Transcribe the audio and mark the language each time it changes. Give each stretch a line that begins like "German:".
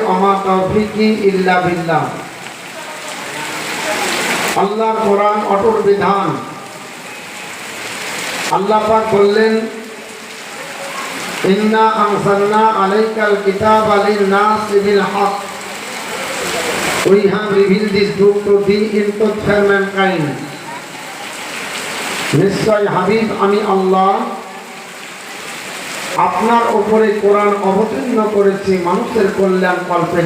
Arabic: ওমা তৌফিকি ইল্লা বিল্লাহ।
Bangla: আল্লাহর কোরআন অটল বিধান। আল্লাহ পাক বললেন,
Arabic: ইন্না আনসালনা আলাইকাল কিতাবা লিন-নাসি বিল হক।
English: We have revealed this book to thee in truth for mankind.
Bangla: নিশ্চয় হাবিব আমি আল্লাহ আপনার উপরে কোরআন অবতীর্ণ করেছি মানুষের কল্যাণ কল্পে।